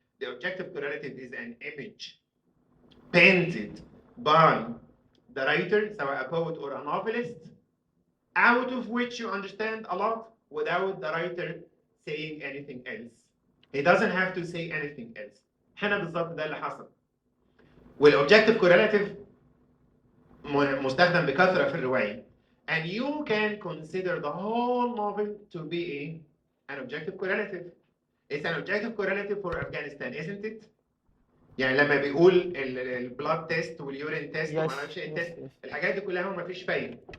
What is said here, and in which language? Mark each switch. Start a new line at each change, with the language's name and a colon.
English: The objective correlative is an image painted by the writer,
Arabic: سواء
English: a poet or a novelist, out of which you understand a lot without the writer saying anything else. He doesn't have to say anything else.
Arabic: هنا بالظبط ده اللي حصل. والobjective correlative مستخدم بكثرة في الرواية.
English: And you can consider the whole novel to be an objective correlative. It's an objective correlative for Afghanistan, isn't it?
Arabic: يعني لما بيقول البلاد تيست واليورين تيست وما اعرفش ايه التيست، الحاجات دي كلها ما فيش فايده.